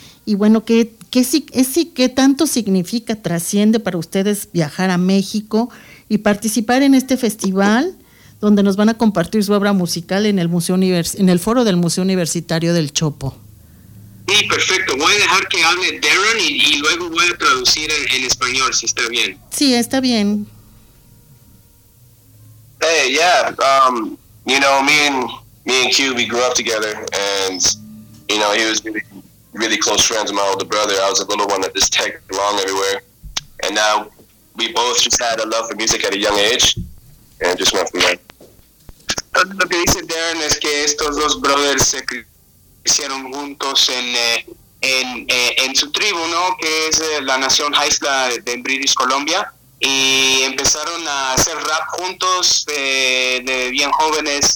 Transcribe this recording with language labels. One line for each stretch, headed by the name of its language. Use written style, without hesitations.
Spanish: Y bueno, ¿qué tanto significa, trasciende para ustedes viajar a México y participar en este festival donde nos van a compartir su obra musical en el Museo en el foro del Museo Universitario del Chopo? Sí, perfecto. Voy a dejar que hable Darren y luego voy a traducir en español, si está bien. Sí, está bien.
English: Hey, yeah, me and Q, we grew up together, and, you know, he was really close friends with my older brother. I was a little one that just tagged along everywhere. And now we both just had a love for music at a young age and just went from there.
Spanish: Lo que dice Darren es que estos dos brothers se crecieron juntos en su tribu, ¿no? Que es la nación Haisla de British Columbia. Y empezaron a hacer rap juntos de bien jóvenes.